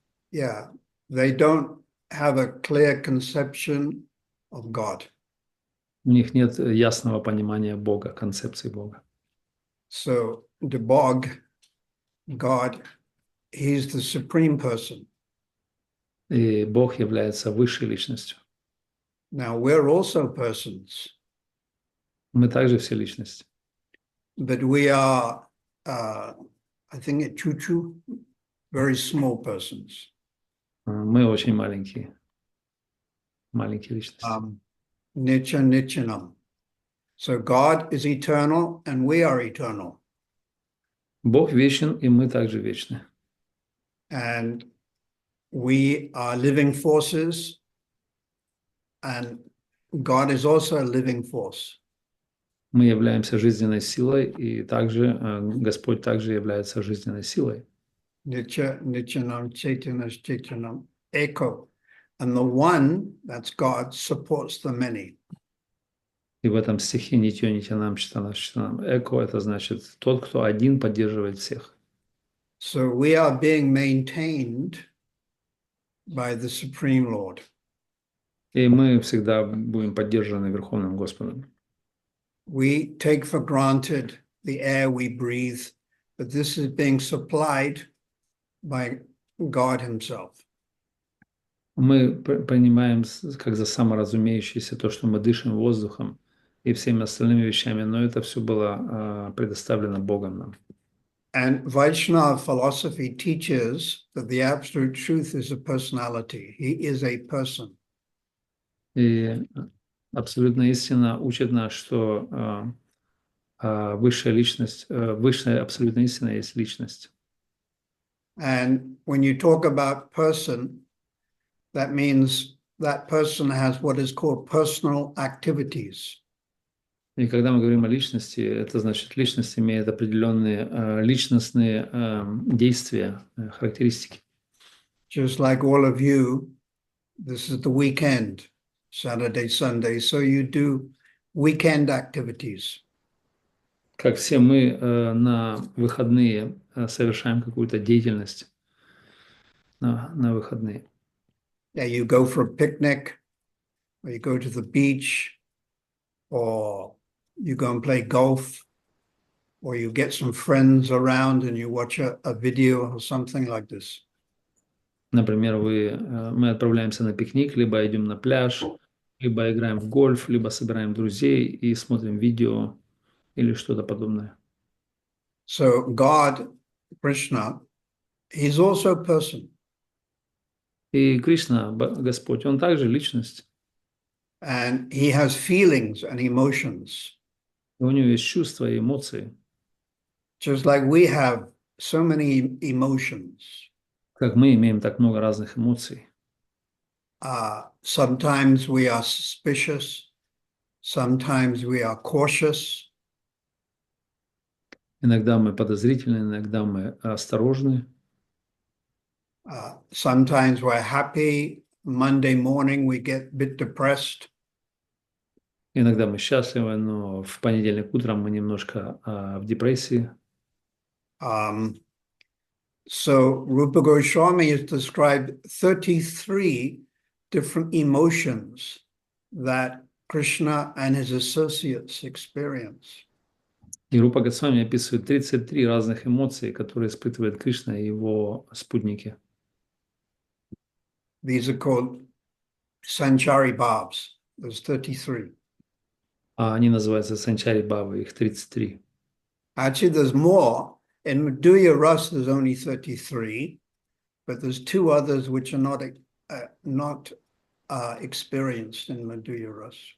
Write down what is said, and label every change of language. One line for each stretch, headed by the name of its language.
English: Yeah, they don't have a clear conception of God.
Russian: У них нет ясного понимания Бога, концепции Бога.
English: So the Bog, God, He's the supreme person.
Russian: И Бог является высшей личностью.
English: Now we're also persons.
Russian: Мы также все личности.
English: But we are, I think at Chuchu, very small persons.
Russian: Мы очень маленькие личности.
Sanskrit: Nitya Nityanam.
English: So God is eternal and we are eternal.
Russian: Бог вечен, и мы также вечны.
English: And we are living forces, and God is also a living force.
Russian: Мы являемся жизненной силой, и также Господь также является жизненной силой.
Sanskrit: Nitya, Nityanam, Chaitanya, Chaityanam, Eko.
English: And the one, that's God, supports the many.
Russian: И в этом стихе
Sanskrit: Нитьё, Нитянам, Читанам, Читанам.
Russian: Эко – это значит тот, кто один поддерживает всех.
English: So we are being maintained by the Supreme Lord.
Russian: И мы всегда будем поддержаны Верховным Господом.
English: We take for granted the air we breathe, but this is being supplied by God himself.
Russian: Мы понимаем как за саморазумеющееся то, что мы дышим воздухом и всеми остальными вещами, но это все было предоставлено Богом нам.
English: And Vaishnava philosophy teaches that the absolute truth is a personality. He is a person.
Russian: И абсолютная истина учит нас, что высшая личность, высшая абсолютная истина есть личность.
English: And when you talk about person, that means that person has what is called personal activities.
Russian: И когда мы говорим о личности, это значит, личность имеет определенные личностные действия, характеристики.
English: Just like all of you, this is the weekend, Saturday, Sunday, so you do weekend activities.
Russian: Как все мы на выходные совершаем какую-то деятельность на выходные.
English: Yeah, you go for a picnic, or you go to the beach, or you go and play golf, or you get some friends around and you watch a video or something like this.
Russian: Например, мы отправляемся на пикник, либо идем на пляж, либо играем в гольф, либо собираем друзей и смотрим видео или что-то подобное.
English: So God, Krishna, he's also a person.
Russian: И Кришна, Господь, Он также личность.
English: And he has feelings and emotions.
Russian: И у Него есть чувства и эмоции.
English: Just like we have so many emotions.
Russian: Как мы имеем так много разных эмоций.
English: Sometimes we are suspicious. Sometimes we are cautious.
Russian: Иногда мы подозрительны, иногда мы осторожны.
English: Sometimes we're happy. Monday morning we get a bit depressed.
Russian: Иногда мы счастливы, но в понедельник утром мы немножко в депрессии.
English: So Rupa Goswami has described 33 different emotions that Krishna and his associates experience.
Russian: И Рупа Госвами описывает 33 разных эмоции, которые испытывает Кришна и его спутники.
English: These are called Sanchari Bhavs. There's 33.
Russian: А они называются санчари бхавы, их 33.
English: Actually, there's more. In Madhurya Ras, there's only 33, but there's two others which are not experienced in Madhurya Ras.